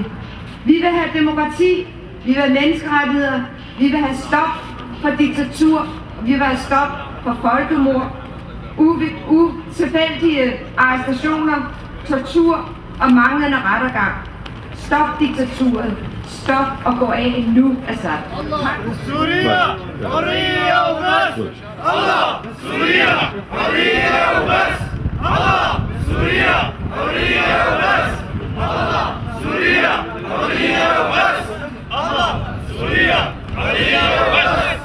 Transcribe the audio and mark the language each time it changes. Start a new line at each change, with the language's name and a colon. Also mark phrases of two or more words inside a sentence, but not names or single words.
Danish: Vi vil have demokrati, vi vil have menneskerettigheder, vi vil have stop for diktatur, og vi vil have stop for folkemord, utilfældige arrestationer, tortur og manglende rettergang. Stop diktaturet. Stop og gå af nu, Assad.
Arabic: سوريا حرية وبس. الله سوريا حرية وبس. الله سوريا حرية وبس. الله سوريا حرية وبس. الله سوريا حرية وبس.